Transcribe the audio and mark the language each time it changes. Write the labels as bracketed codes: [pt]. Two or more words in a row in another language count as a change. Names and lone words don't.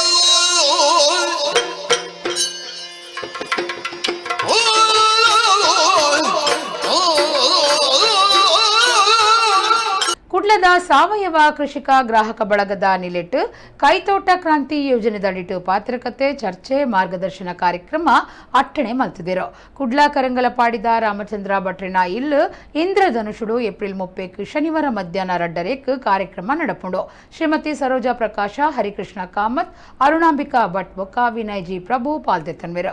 [tcy] ಕುಡ್ಲದ ಸಾವಯವ ಕೃಷಿಕ ಗ್ರಾಹಕ ಬಳಗದ ನಿಲೆಟ್ಟು ಕೈತೋಟ ಕ್ರಾಂತಿ ಯೋಜನೆದಡಿಟ್ಟು ಪಾತ್ರಕತೆ ಚರ್ಚೆ ಮಾರ್ಗದರ್ಶನ ಕಾರ್ಯಕ್ರಮ ಅಟ್ಟಣೆ ಮಲ್ತಿದಿರು. ಕುಡ್ಲ ಕರಂಗಲಪಾಡಿದ ರಾಮಚಂದ್ರ ಭಟ್ರಿನ ಇಲ್ಲು ಇಂದ್ರಧನುಷುಡು ಏಪ್ರಿಲ್ 30 ಶನಿವಾರ ಮಧ್ಯಾಹ್ನ 2 ಕಾರ್ಯಕ್ರಮ ನಡಪುಂಡು. ಶ್ರೀಮತಿ ಸರೋಜಾ ಪ್ರಕಾಶ, ಹರಿಕೃಷ್ಣ ಕಾಮತ್, ಅರುಣಾಂಬಿಕಾ ಭಟ್ ಬೊಕ್ಕ ವಿನಯ್ ಜಿ ಪ್ರಭು ಪಾಲ್ದೆತ್ತನ್ವಿರು.